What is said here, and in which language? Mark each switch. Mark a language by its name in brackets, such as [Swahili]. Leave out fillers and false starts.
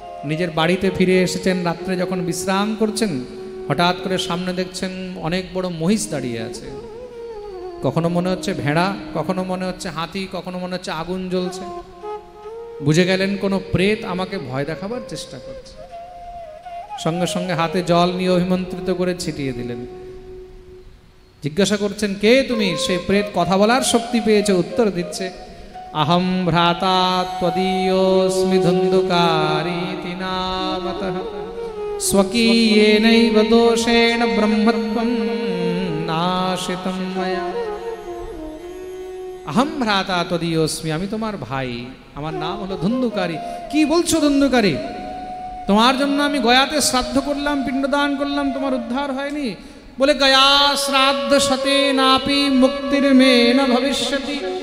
[Bangla] নিজের বাড়িতে ফিরে এসেছেন, রাত্রে যখন বিশ্রাম করছেন হঠাৎ করে সামনে দেখছেন অনেক বড় মহিষ দাঁড়িয়ে আছে। কখনো মনে হচ্ছে ভেড়া, কখনো মনে হচ্ছে হাতি, কখনো মনে হচ্ছে আগুন জ্বলছে। বুঝে গেলেন কোনো প্রেত আমাকে ভয় দেখাবার চেষ্টা করছে। সঙ্গে সঙ্গে হাতে জল নিয়ে অভিমন্ত্রিত করে ছিটিয়ে দিলেন। জিজ্ঞাসা করছেন, কে তুমি? সেই প্রেত কথা বলার শক্তি পেয়েছে, উত্তর দিচ্ছে, [Sanskrit] अहम भ्राता त्वदीयोऽस्मि धुन्धुकारीति नामतः स्वकीयेनैव दोषेण ब्रह्मत्वं नाशितं मया। अहम भ्राता त्वदीयोऽस्मि, [Bangla] আমি তোমার ভাই, আমার নাম হলো ধুন্ধুকারী। কি বলছো ধুন্ধুকারী? তোমার জন্য আমি গয়াতে শ্রাদ্ধ করলাম, পিণ্ডদান করলাম, তোমার উদ্ধার হয়নি? বলে [Sanskrit] গয়া শ্রাদ্ধ শতে নাপি মুক্তির মে না ভবিষ্যতি।